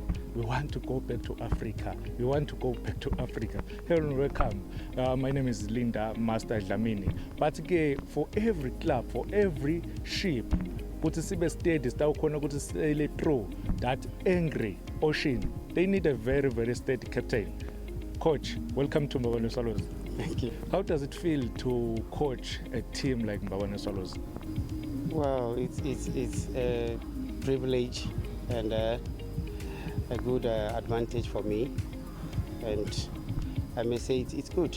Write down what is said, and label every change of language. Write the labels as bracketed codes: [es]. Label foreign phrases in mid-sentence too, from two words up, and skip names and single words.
[en] We want to go back to Africa. We want to go back to Africa. Hello and welcome. My name is Linda Master Dlamini. But again, for every club, for every ship, [ss] ukuthi sibe steady sitawukhona ukuthi [en] sail through that angry ocean. They need a very, very steady captain. Coach, welcome to Mbabane Swallows. Thank you. How does it feel to coach a team like Mbabane Swallows? Well, it's a privilege and a good advantage for me, and I may say it's good.